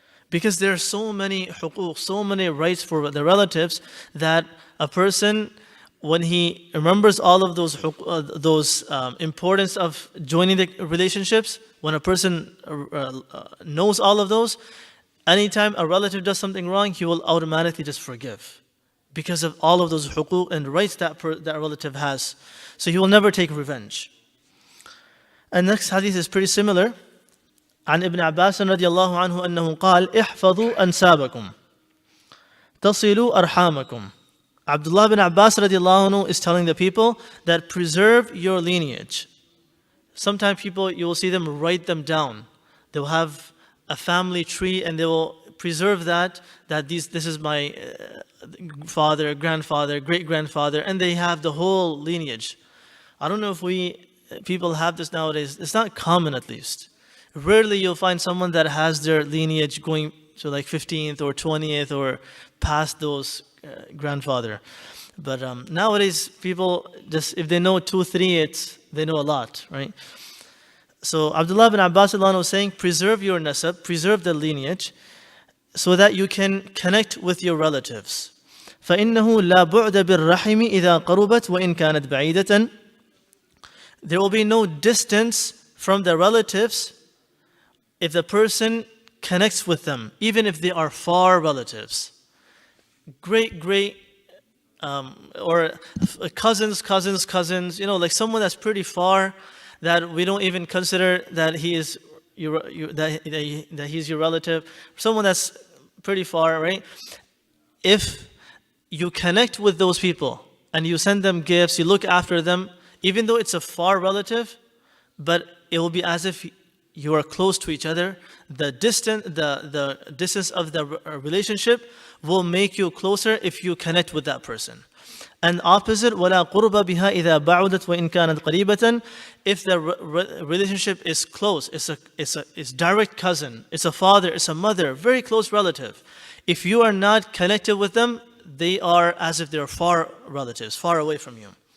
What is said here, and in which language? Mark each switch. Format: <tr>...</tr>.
<en>Because there are so many huquq, so many rights for the relatives, that a person, when he remembers all of those importance of joining the relationships, when a person knows all of those, anytime a relative does something wrong, he will automatically just forgive, because of all of those huquq and rights that relative has. So he will never take revenge. And next hadith is pretty similar.</en> <ar>عن ابن عباس رضي الله عنه أنه قال احفظوا أنسابكم تصلوا أرحامكم.</ar> <en>Abdullah bin Abbas radiallahu anhu is telling the people that preserve your lineage. Sometimes people, you will see them write them down. They will have a family tree and they will preserve that this is my father, grandfather, great-grandfather, and they have the whole lineage. I don't know if people have this nowadays. It's not common, at least. Rarely you'll find someone that has their lineage going to like 15th or 20th or past those grandfather. But nowadays people just, if they know 2, 3, they know a lot, right? So Abdullah bin Abbas was saying, preserve your nasab, preserve the lineage, so that you can connect with your relatives.</en> <ar>فإنه لا بعد بالرحم إذا قربت وإن كانت بعيدة.</ar> <en>There will be no distance from the relatives if the person connects with them, even if they are far relatives. Great, or cousins, like someone that's pretty far, that we don't even consider that he is that he's your relative, someone that's pretty far, right? If you connect with those people and you send them gifts, you look after them, even though it's a far relative, but it will be as if you are close to each other. The distance of the relationship will make you closer if you connect with that person. And opposite,</en> <ar>وَلَا قُرْبَ بِهَا إِذَا بَعُدَتْ وَإِنْ كَانَتْ قَرِيبَةً.</ar> <en>If the relationship is close, it's direct cousin, it's a father, it's a mother, very close relative. If you are not connected with them, they are as if they're far relatives, far away from you.</en>